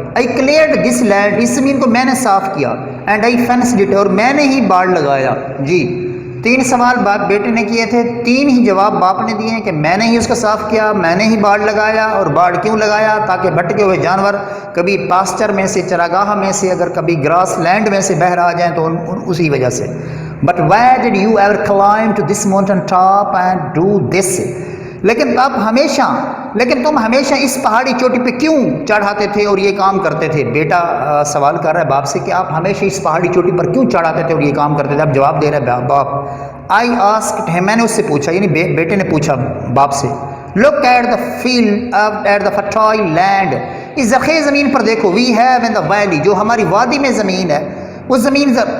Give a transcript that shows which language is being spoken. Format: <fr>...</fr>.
<en>I cleared this land،</en> <ur>اس زمین کو میں نے صاف کیا.</ur> <en>And I fenced it،</en> <ur>اور میں نے ہی باڑ لگایا. جی 3 سوال باپ بیٹے نے کیے تھے، 3 ہی جواب باپ نے دیے ہیں کہ میں نے ہی اس کو صاف کیا، میں نے ہی باڑ لگایا. اور باڑ کیوں لگایا؟ تاکہ بھٹکے ہوئے جانور کبھی پاسچر میں سے، چراگاہ میں سے، اگر کبھی گراس لینڈ میں سے باہر آ جائیں تو اسی وجہ سے.</ur> <en>But why did you ever climb to this mountain top and do this؟</en> <ur>لیکن آپ ہمیشہ لیکن تم ہمیشہ اس پہاڑی چوٹی پہ کیوں چڑھاتے تھے اور یہ کام کرتے تھے؟ بیٹا سوال کر رہا ہے باپ سے کہ آپ ہمیشہ اس پہاڑی چوٹی پر کیوں چڑھاتے تھے اور یہ کام کرتے تھے؟ اب جواب دے رہا ہے باپ،</ur> <en>I asked him,</en> <ur>میں نے اس سے پوچھا، یعنی بیٹے نے پوچھا باپ سے،</ur> <en>look at the field at the fertile land,</en> <ur>اس زرخیز زمین پر دیکھو،</ur> <en>we have in the valley,</en> <ur>جو ہماری وادی میں زمین ہے، اس زمین</ur>